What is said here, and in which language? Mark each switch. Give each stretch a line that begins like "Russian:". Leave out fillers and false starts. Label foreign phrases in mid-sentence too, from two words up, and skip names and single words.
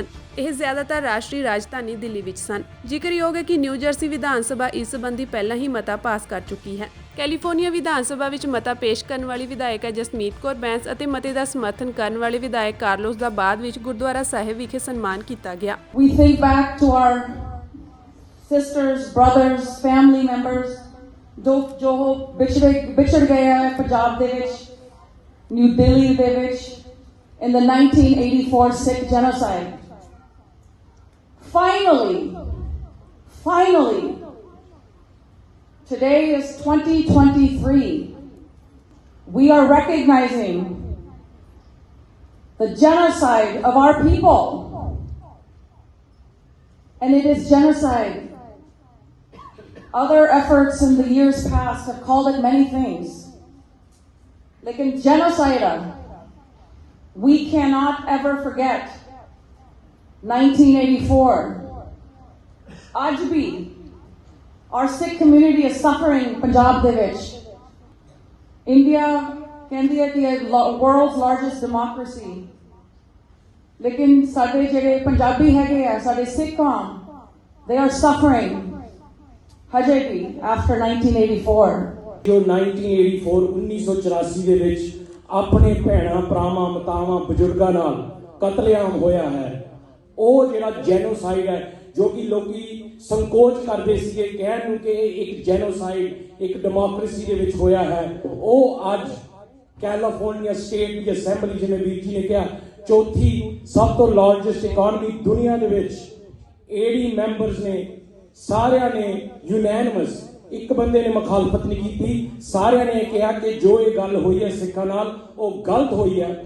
Punjabi: ਇਹ ਜ਼ਿਆਦਾਤਰ ਰਾਸ਼ਟਰੀ ਰਾਜਧਾਨੀ ਦਿੱਲੀ ਵਿੱਚ ਸਨ। ਜ਼ਿਕਰਯੋਗ ਹੈ ਕਿ ਨਿਊ ਜਰਸੀ ਵਿਧਾਨ ਸਭਾ ਇਸ ਸੰਬੰਧੀ ਪਹਿਲਾਂ ਹੀ ਮਤਾ ਪਾਸ ਕਰ ਚੁੱਕੀ ਹੈ। ਕੈਲੀਫੋਰਨੀਆ ਵਿਧਾਨ ਸਭਾ ਵਿੱਚ ਮਤਾ ਪੇਸ਼ ਕਰਨ ਵਾਲੀ ਵਿਧਾਇਕ ਹੈ ਜਸਮੀਤ ਕੌਰ ਬੈਂਸ ਅਤੇ ਮਤੇ ਦਾ ਸਮਰਥਨ ਕਰਨ ਵਾਲੇ ਵਿਧਾਇਕ ਕਾਰਲੋਸ ਦਾ ਬਾਅਦ ਵਿੱਚ ਗੁਰਦੁਆਰਾ ਸਾਹਿਬ ਵਿਖੇ ਸਨਮਾਨ ਕੀਤਾ ਗਿਆ।
English: We think back to our sisters, brothers, family members
Punjabi: ਜੋ ਵਿਛੜ ਗਏ ਹੈ ਪੰਜਾਬ ਦੇ ਵਿੱਚ, ਨਿਊ ਦਿੱਲੀ ਦੇ ਵਿੱਚ
English: in the 1984 Sikh genocide. Finally, today is 2023. We are recognizing the genocide of our people. And it is genocide. Other efforts in the years past have called it many things. लेकिन genocide We cannot ever forget 1984.
Punjabi: ਅੱਜ ਵੀ
English: our Sikh community is suffering
Punjabi: ਪੰਜਾਬ ਦੇ ਵਿੱਚ. India ਕਹਿੰਦੀ ਹੈ ਕਿ
English: world's largest democracy.
Punjabi: ਲੇਕਿਨ ਸਾਡੇ ਜਿਹੜੇ ਪੰਜਾਬੀ ਹੈਗੇ ਆ, ਸਾਡੇ ਸਿੱਖ ਕੌਮ,
English: they are suffering
Punjabi: ਹਜੇ ਵੀ
English: after 1984.
Punjabi: ਜੋ 1984 ਦੇ ਵਿੱਚ ਆਪਣੇ ਭੈਣਾਂ ਭਰਾਵਾਂ ਮਾਤਾਵਾਂ ਬਜ਼ੁਰਗਾਂ ਨਾਲ ਕਤਲੇਆਮ ਹੋਇਆ ਹੈ, ਉਹ ਜਿਹੜਾ ਜੈਨੋਸਾਈਡ ਹੈ, ਜੋ ਕਿ ਲੋਕੀ ਸੰਕੋਚ ਕਰਦੇ ਸੀਗੇ ਕਹਿਣ ਨੂੰ ਕਿ ਇਹ ਇੱਕ ਜੈਨੋਸਾਈਡ ਇੱਕ ਡੈਮੋਕ੍ਰੇਸੀ ਦੇ ਵਿੱਚ ਹੋਇਆ ਹੈ, ਉਹ ਅੱਜ ਕੈਲੀਫੋਰਨੀਆ ਸਟੇਟ ਦੀ ਅਸੈਂਬਲੀ, ਜਿਵੇਂ ਵੀਰ ਜੀ ਨੇ ਕਿਹਾ, ਚੌਥੀ ਸਭ ਤੋਂ
English: largest economy
Punjabi: ਦੁਨੀਆ ਦੇ ਵਿੱਚ 80 ਮੈਂਬਰਸ ਨੇ, ਸਾਰਿਆਂ ਨੇ ਯੂਨੈਨਿਮਸ, ਇੱਕ ਬੰਦੇ ਨੇ ਮੁਖਾਲਫਤ ਨਹੀਂ ਕੀਤੀ, ਸਾਰਿਆਂ ਨੇ ਕਿਹਾ ਕਿ ਜੋ ਇਹ ਗੱਲ ਹੋਈ ਹੈ ਸਿੱਖਾਂ ਨਾਲ ਉਹ ਗਲਤ ਹੋਈ ਹੈ।